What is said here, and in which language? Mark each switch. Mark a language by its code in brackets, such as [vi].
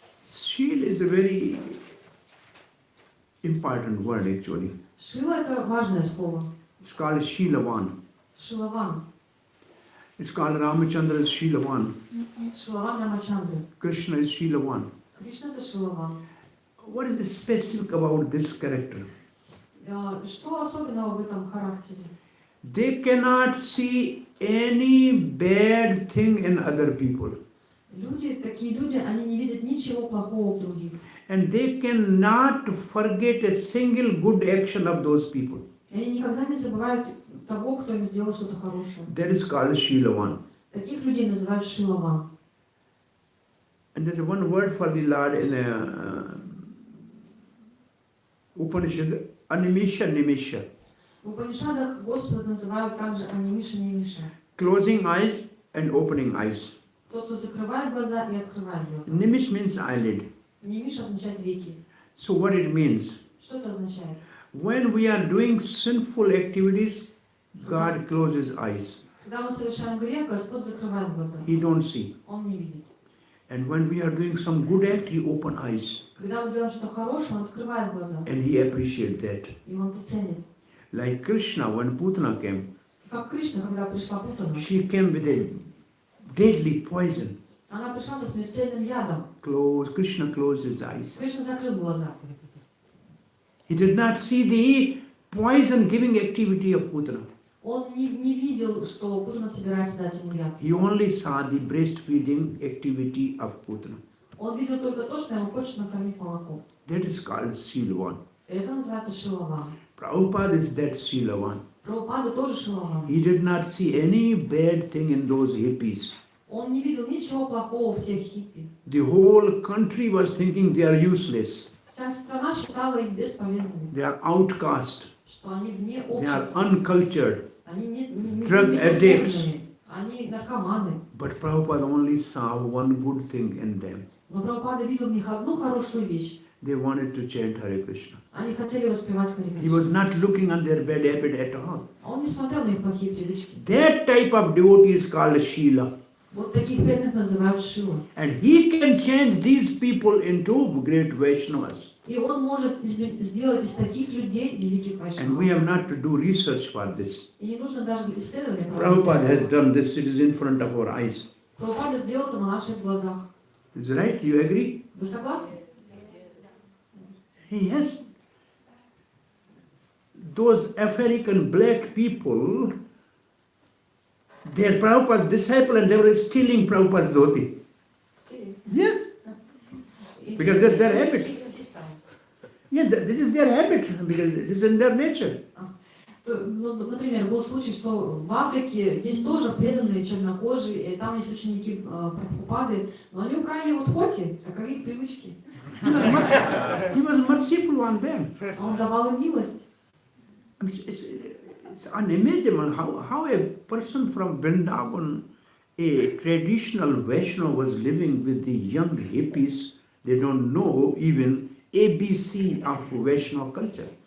[en] Shila is a very important word actually. [ru] Шила это важное слово. [en] It's called Shilavan. [ru] Шилаван. [en] It's called Ramachandra is Shilavan. [ru] Шилаван Рамачандры. [en] Krishna is Shilavan. [ru] Кришна это Шилаван. [en] What is specific about this character? [ru] Что особенного в этом характере? [en] They cannot see any bad thing in other people. [ru] Такие люди, они не видят ничего плохого в других. [en] And they cannot forget a single good action of those people. [ru] И они никогда не забывают того, кто им сделал что-то хорошее. [en] That is called Shilavan. [ru] Таких людей называют Шилаван. [en] And there's one word for the Lord in a Upanishad, Animisha Nimisha. [ru] В Упанишадах Господа называют также Анимиша Нимиша. [en] Closing eyes and opening eyes. [ru] Тот, кто закрывает глаза и открывает глаза. [en] Nimish means eyelid. [ru] Нимиш означает веки. [en] So what it means? [ru] Что это означает? [en] When we are doing sinful activities, God closes eyes. [ru] Когда мы совершаем грех, Господь закрывает глаза. [en] He don't see. [ru] Он не видит. [en] And when we are doing some good act, He open eyes. [ru] Когда мы делаем что-то хорошее, Он открывает глаза. [en] And He appreciate that. [ru] И Он это ценит. [en] Like Krishna, when Putana came, [ru] Как Кришна, когда пришла Путана. [en] she came with a deadly poison. [ru] Она пришла со смертельным ядом. [en] Krishna closed his eyes. [ru] Кришна закрыл глаза. [en] He did not see the poison-giving activity of Putana. [ru] Он не видел, что Путана собирается дать ему яд. [en] He only saw the breastfeeding activity of Putana. [ru] Он видел только то, что ему хочется накормить молоком. [en] That is called Silavan. [ru] Это называется Шилаван. [en] Prabhupada is that Silavan. [ru] Прабхупада тоже Шилаван. [en] He did not see any bad thing in those hippies. [ru] Он не видел ничего плохого в тех хиппи. [en] The whole country was thinking they are useless. [ru] Вся страна считала их бесполезными. [en] They are outcast. [ru] Что они вне [en] They are [ru] общества. [en] uncultured. [ru] Они не [en] drug addicts. [ru] Они наркоманы. [en] But Prabhupada only saw one good thing in them. [ru] Но Прабхупада видел в них одну хорошую вещь. [en] They wanted to chant Hare Krishna. [ru] Они хотели воспевать Хари [en] He was not looking on their bad habit at all. [ru] Он не смотрел на их плохие привычки. [en] That type of devotee is called Shila. [ru] Вот таких преданных называют Шила. [en] And he can change these people into great Vaishnavas. [ru] И он может сделать из таких людей великих [en] And we have not to do research for this. [ru] И не нужно даже исследования [en] Prabhupada has [ru] проводить. [en] done this, it is in front of our eyes. [ru] Прабхупада сделал это на наших глазах. [en] Is it right? You agree? [ru] Вы согласны? [en] Yes. Those African black people, they are Prabhupada's disciple and they were stealing Prabhupada's dhoti. Yes. Because that's their habit. Yeah, that is their habit, because it is in their nature. [ru] Например, был случай, что в Африке есть тоже преданные чернокожие, и там есть ученики Прабхупады, но они украли его тхоти, таковы их привычки. [en] He was merciful on them. [ru] Он давал им милость. [en] It's unimaginable how a person from Vrindavan, a traditional Vaishnava, was living with the young hippies. They don't know even ABC of Vaishnava culture.